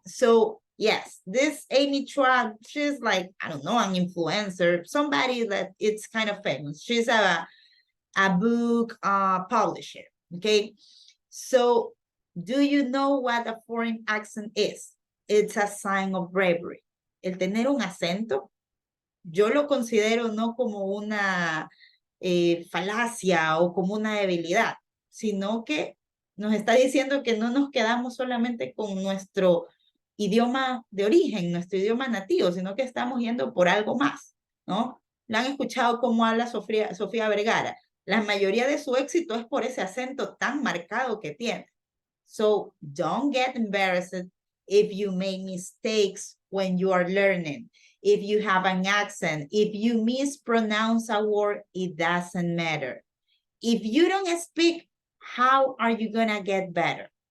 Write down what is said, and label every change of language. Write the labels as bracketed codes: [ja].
[en] So yes, this Amy Chua, she's like, I don't know, an influencer, somebody that it's kind of famous. She's a book publisher. Okay. So do you know what a foreign accent is? It's a sign of bravery. [es] El tener un acento, yo lo considero no como una falacia o como una debilidad, sino que nos está diciendo que no nos quedamos solamente con nuestro idioma de origen, nuestro idioma nativo, sino que estamos yendo por algo más, ¿no? ¿La han escuchado cómo habla Sofía Vergara? La mayoría de su éxito es por ese acento tan marcado que tiene. [en] So don't get embarrassed if you make mistakes when you are learning. If you have an accent, if you mispronounce a word, it doesn't matter. If you don't speak, how are you gonna get better?